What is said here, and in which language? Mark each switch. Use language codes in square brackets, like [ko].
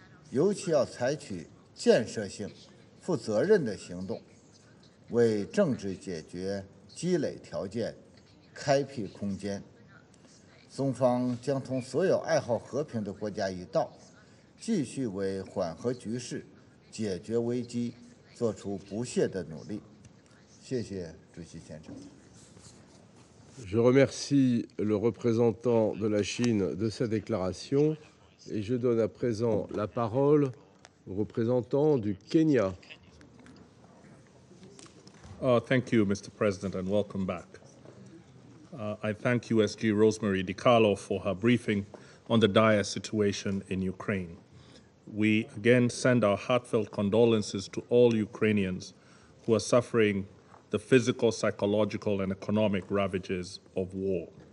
[zh] 尤其要采取建设性、负责任的行动，为政治解决积累条件、开辟空间。中方将同所有爱好和平的国家一道，继续为缓和局势、解决危机做出不懈的努力。谢谢主席先生。 [fr] Je remercie le représentant de la Chine de sa déclaration et je donne à présent la parole au représentant du Kenya. [en] Thank you, Mr. President, and welcome back. I thank USG Rosemary DiCarlo for her briefing on the dire situation in Ukraine. We again send our heartfelt condolences to all Ukrainians who are suffering the physical, psychological, and economic ravages of war.